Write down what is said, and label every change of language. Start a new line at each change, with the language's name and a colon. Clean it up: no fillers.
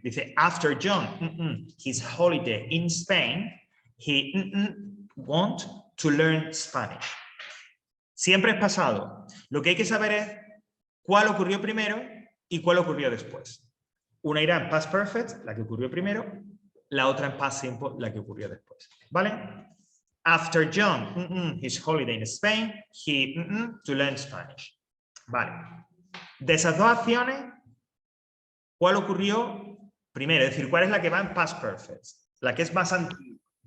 English: Dice, after John, his holiday in Spain, he want to learn Spanish.
Spanish: Siempre es pasado. Lo que hay que saber es cuál ocurrió primero y cuál ocurrió después. Una irá en past perfect, la que ocurrió primero, la otra en past simple, la que ocurrió después. ¿Vale?
English: After John, his holiday in Spain, he to learn Spanish.
Spanish: Vale. De esas dos acciones, ¿cuál ocurrió primero? Es decir, ¿cuál es la que va en past perfect? La que es más antigua.